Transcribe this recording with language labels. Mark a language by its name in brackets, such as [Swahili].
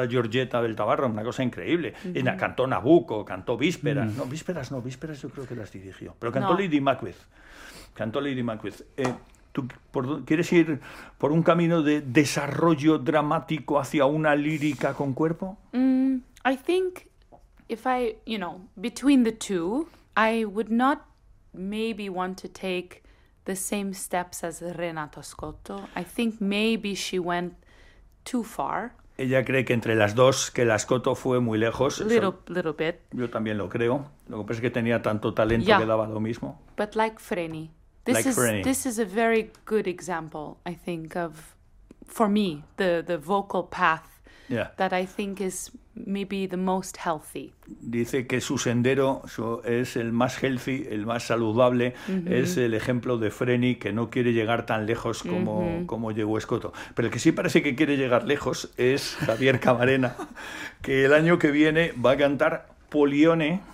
[Spanish] la Giorgetta del Tabarro, una cosa increíble. Y cantó Nabucco, cantó Vísperas. No, Vísperas no, Vísperas yo creo que las dirigió, pero cantó No. Lady Macbeth. Cantó Lady Macbeth. ¿Quieres ir por un camino de desarrollo dramático hacia una lírica con cuerpo? [English] I think if I, you know, between the two, I would not maybe want to take the same steps as Renato Scotto. I think maybe she went too far. [Spanish] Ella cree que entre las dos, que la Scotto fue muy lejos. Eso [English] Little bit. [Spanish] yo también lo creo. Lo que pasa es que tenía tanto talento que [English] Yeah. [Spanish] daba lo mismo. [English] But like Frenny, Like Frenny. this is a very good example, I think, of for me, the vocal path that I think is maybe the most healthy. [Spanish] Dice que su sendero es el más healthy, el más saludable, es el ejemplo de Frenny, que no quiere llegar tan lejos como llegó Scotto. Pero el que sí parece que quiere llegar lejos es Javier Camarena, que el año que viene va a cantar Polione.